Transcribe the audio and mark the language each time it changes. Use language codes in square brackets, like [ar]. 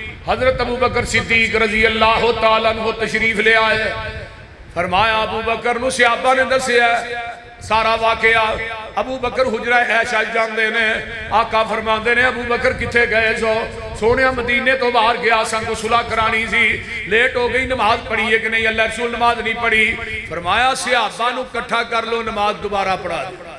[ur] حضرت ابو بکر صدیق رضی اللہ تعالیٰ عنہ تشریف لے آئے. [pa] فرمایا ابو بکر نو صحابہ نے دسیا سارا واقعہ. ابو بکر حجرہ عائشہ جاندے نے. آقا فرماندے نے ابو بکر کتھے گئے سو؟ سونیا مدینے تو باہر گیا سان کو صلح کرانی سی, لیٹ ہو گئی, نماز پڑھی ہے کہ نہیں؟ اللہ رسول نماز نہیں پڑھی. فرمایا صحابہ نو کٹھا کر لو, نماز دوبارہ پڑھا دو.